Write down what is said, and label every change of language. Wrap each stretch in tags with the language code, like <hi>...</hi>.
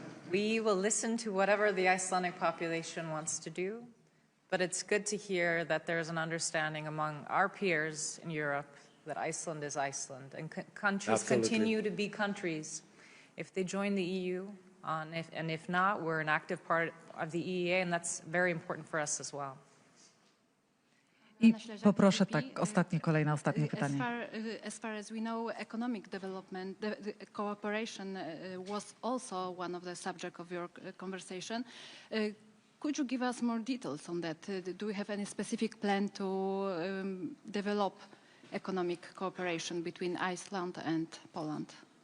<en>We will listen to whatever the Icelandic population wants to do, but it's good to hear that there's an understanding among our peers in Europe that Iceland is Iceland, and countries continue to be countries if they join the EU, and if not, we're an active part of the EEA, and that's very important for us as well.</en> <pl>I poproszę kolejne ostatnie pytanie.</pl> <en>As far as we know, economic development, the cooperation was also one of the subject of your conversation. Could you give us more details on that? Do we have any specific plan to develop economic cooperation between Iceland and Poland?</en>